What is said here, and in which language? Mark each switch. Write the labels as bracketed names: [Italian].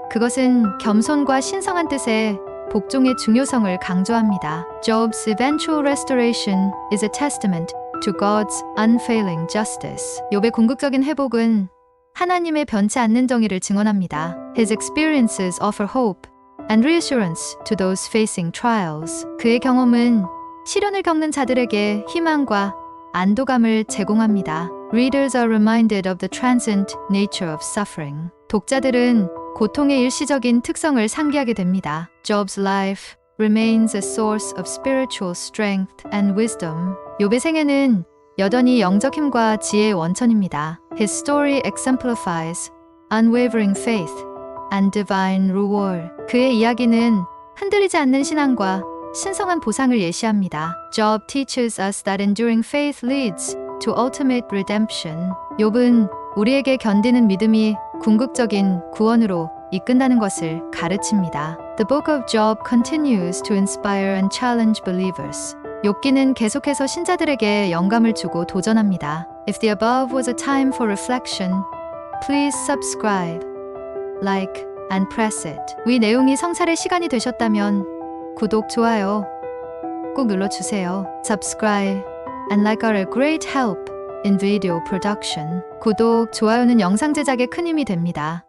[Korean] 그것은 겸손과 신성한 뜻의 복종의 중요성을 강조합니다. [English] Job's eventual restoration is a testament to God's unfailing justice. [Korean] 욥의 궁극적인 회복은 하나님의 변치 않는 정의를 증언합니다. [English] His experiences offer hope and reassurance to those facing trials. [Korean] 그의 경험은 시련을 겪는 자들에게 희망과 안도감을 제공합니다. [English] Readers are reminded of the transient nature of suffering. [Korean] 독자들은 고통의 일시적인 특성을 상기하게 됩니다. [English] Job's life remains a source of spiritual strength and wisdom. [Korean] 욥의 생애는 여전히 영적 힘과 지혜의 원천입니다. [English] His story exemplifies unwavering faith and divine reward. [Korean] 그의 이야기는 흔들리지 않는 신앙과 신성한 보상을 예시합니다. [English] Job teaches us that enduring faith leads to ultimate redemption. [Korean] 욥은 우리에게 견디는 믿음이 궁극적인 구원으로 이끈다는 것을 가르칩니다. [English] The book of Job continues to inspire and challenge believers. [Korean] 욥기는 계속해서 신자들에게 영감을 주고 도전합니다. [English] If the above was a time for reflection, please subscribe, like, and press it. [Korean] 위 내용이 성찰의 시간이 되셨다면 구독, 좋아요 꼭 눌러주세요. [English] Subscribe and like are a great help in video production. [Korean] 구독, 좋아요는 영상 제작에 큰 힘이 됩니다.